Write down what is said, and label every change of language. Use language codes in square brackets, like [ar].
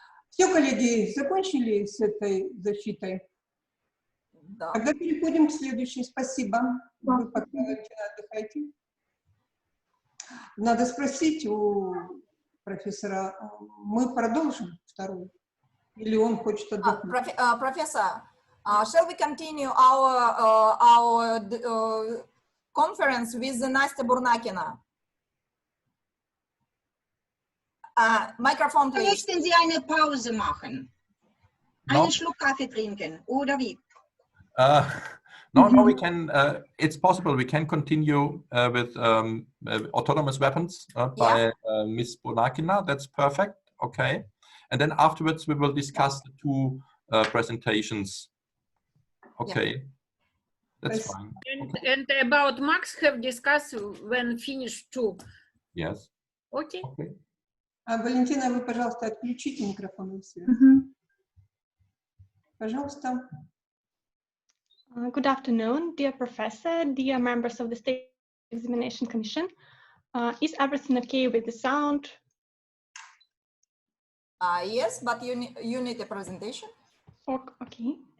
[ru] Все, коллеги, закончили с этой защитой? Да. Тогда переходим к следующей. Спасибо. Вы пока отдыхайте. Надо спросить у профессора, мы продолжим вторую? Или он хочет отдохнуть? [en] Professor, shall we continue our conference with Nastya Burnakina? Microphone, please. [de] Möchten Sie eine Pause machen? Einen Schluck Kaffee trinken, oder wie? [en] No, we can, it's possible we can continue with autonomous weapons by Ms. Bonakina. That's perfect, okay. And then afterwards we will discuss the two presentations. Okay, that's fine. And about Max have discussed when finished too. Yes. Okay. [ru] Валентина, вы, пожалуйста, отключите микрофон и свет. Пожалуйста. [en] Good afternoon, dear professor, dear members of the State Examination Commission. Is everything okay with the sound? Yes, but you need a presentation. Okay.